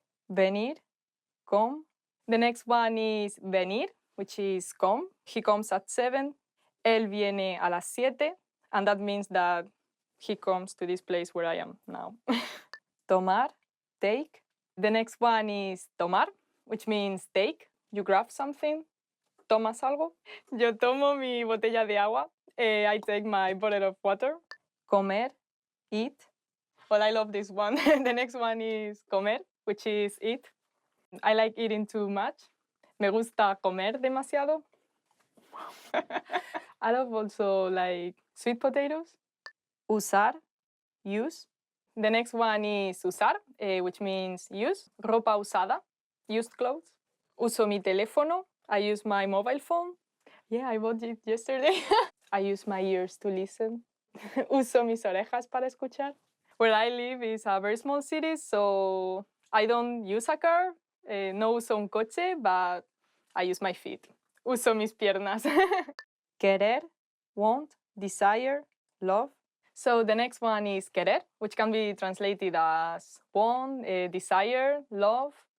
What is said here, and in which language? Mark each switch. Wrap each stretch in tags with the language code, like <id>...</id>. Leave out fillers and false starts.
<en>Venir, come. The next one is venir, which is come. He comes at 7.</en> <es>Él viene a las 7.</es> <en>And that means that he comes to this place where I am now. Tomar, take. The next one is tomar, which means take. You grab something.</en> <es>¿Tomas algo? Yo tomo mi botella de agua.</es> <en>I take my bottle of water. Comer, eat. Well, I love this one. The next one is comer, which is eat. I like eating too much.</en> <es>Me gusta comer demasiado.</es> <en>I love also like sweet potatoes. Usar, use. The next one is usar, which means use.</en> <es>Ropa usada,</es> <en>used clothes.</en> <es>Uso mi teléfono.</es> <en>I use my mobile phone. Yeah, I bought it yesterday. I use my ears to listen.</en> <es>Uso mis orejas para escuchar.</es> <en>Where I live is a very small city, so I don't use a car.</en> <es>No uso un coche,</es> <en>but I use my feet.</en> <es>Uso mis piernas.</es> <en>Querer, want, desire, love. So the next one is querer, which can be translated as want, desire, love.</en>